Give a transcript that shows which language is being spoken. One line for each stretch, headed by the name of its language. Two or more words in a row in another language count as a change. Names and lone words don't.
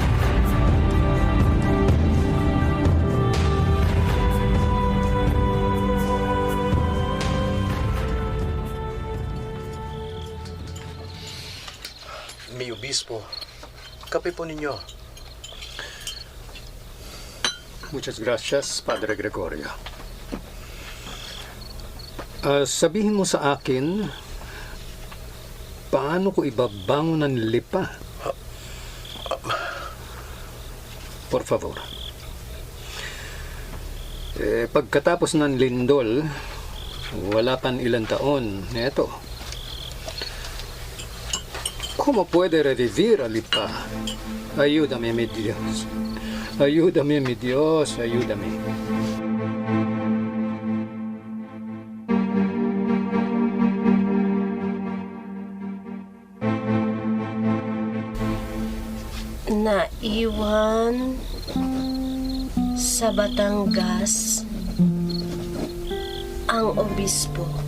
Spanish: Mi obispo,
Filipino: kape po ninyo.
Spanish: Muchas gracias, Padre Gregorio.
Filipino: Sabihin mo sa akin, paano ko ibabangon ng Lipa?
Spanish: Por favor.
Filipino: Pagkatapos ng lindol, wala pan ilang taon, eto.
Spanish: ¿Cómo puede revivir a Lipa? Ayúdame, mi Dios. Ayúdame, mi Dios. Ayúdame.
Filipino: Naiwan sa Batangas ang obispo.